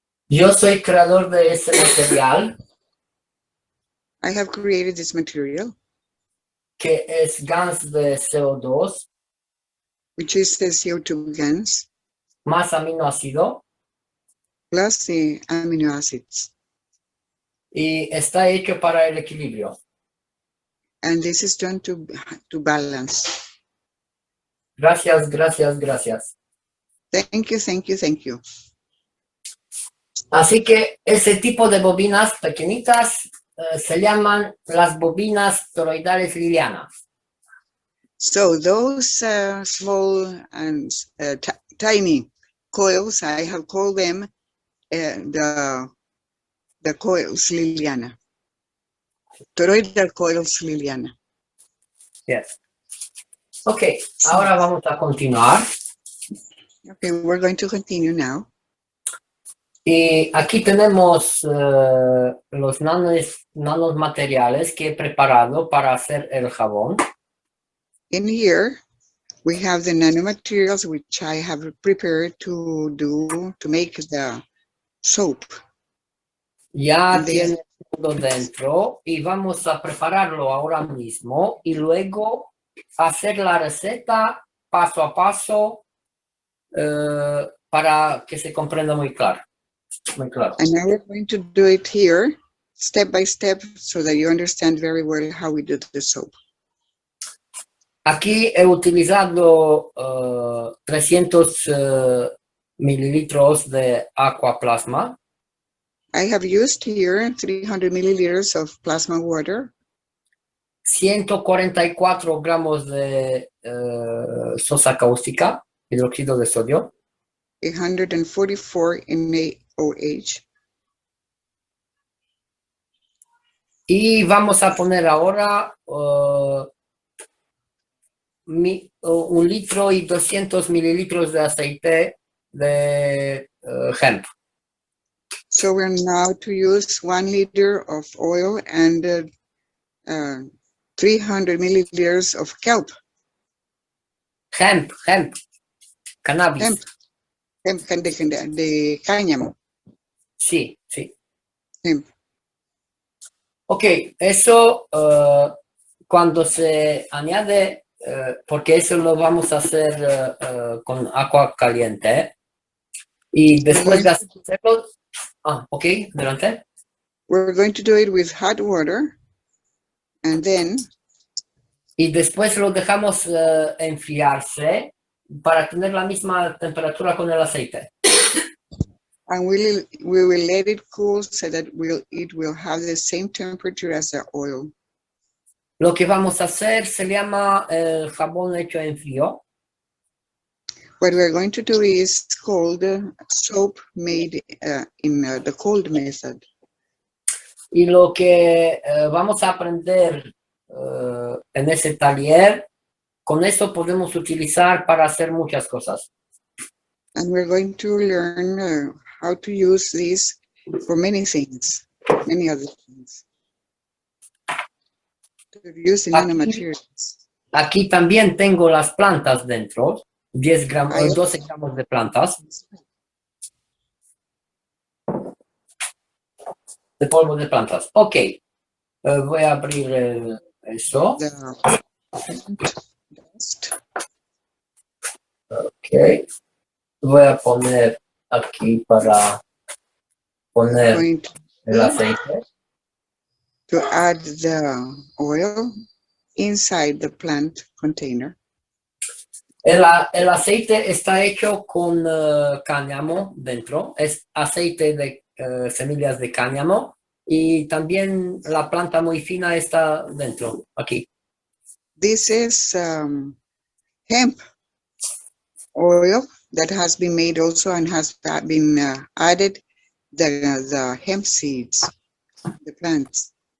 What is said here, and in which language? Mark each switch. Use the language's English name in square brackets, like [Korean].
[Spanish] Yo soy creador de ese material [English] I have created this material, [Spanish] que es gas de CO2 [English] which is the CO2 gans [Spanish] más aminoácido [English] plus the amino acids. [Spanish] y está hecho para el equilibrio. [English] And this is done to balance. [Spanish] Gracias, gracias, gracias. [English] Thank you, thank you, thank you. [Spanish] Así que ese tipo de bobinas pequeñitas se llaman las bobinas toroidales lilianas. [English] So those small and tiny coils, I have called them the coils Liliana. Toroidal coils Liliana. Yes. [Spanish] Ok, ahora vamos a continuar. [English] Okay, we're going to now. [Spanish] Y aquí tenemos los nanos materiales que he preparado para hacer el jabón. [English] In here, we have the nanomaterials which I have prepared to make the soap. [Spanish] Ya tiene todo dentro y vamos a prepararlo ahora mismo y luego hacer la receta paso a paso para que se comprenda muy claro. Muy claro. [English] And now we're going to do it here, step by step, so that you understand very well how we do the soap. [Spanish] Aquí he utilizado 300 mililitros de aqua plasma. [English] I have used here 300 milliliters of plasma water, [Spanish] 144 gramos de sosa cáustica, hidróxido de sodio, [English] 144 NaOH. [Spanish] y vamos a poner ahora 1 litro y 200 mililitros de aceite de hemp. [English] So we're now to use 1 liter of oil and 300 milliliters of kelp. Hemp, cannabis. [Spanish] Hemp de cáñamo. Sí, sí. [English] Hemp. [Spanish] Ok, eso cuando se añade, porque eso lo vamos a hacer con agua caliente. Y después de hacerlo, ok, adelante. [English] We're going to do it with hot water, and then [Spanish] Y después lo dejamos enfriarse para tener la misma temperatura con el aceite. [English] and we will let it cool so that it will have the same temperature as the oil. [Spanish] Lo que vamos a hacer se llama el jabón hecho en frío. [English] What we're going to do is called soap made in the cold method. [Spanish] Y lo que vamos a aprender en ese taller, con eso podemos utilizar para hacer muchas cosas. [English] And we're going to learn how to use this for many things, many other things. To use the nanomaterials. [Spanish] Aquí también tengo las plantas dentro, 10 gramos, [English] I [Spanish] 12 gramos de plantas, de polvo de plantas. Ok, voy a abrir eso. [English] the dust. [Spanish] Ok, voy a poner aquí para poner [English] Going [Spanish] el aceite. [English] to add the oil inside the plant container. [Spanish] El aceite está hecho con cáñamo dentro, es aceite de semillas de cáñamo y también la planta muy fina está dentro, aquí. [English] This is hemp oil that has been made also and has been added the hemp seeds, the plants.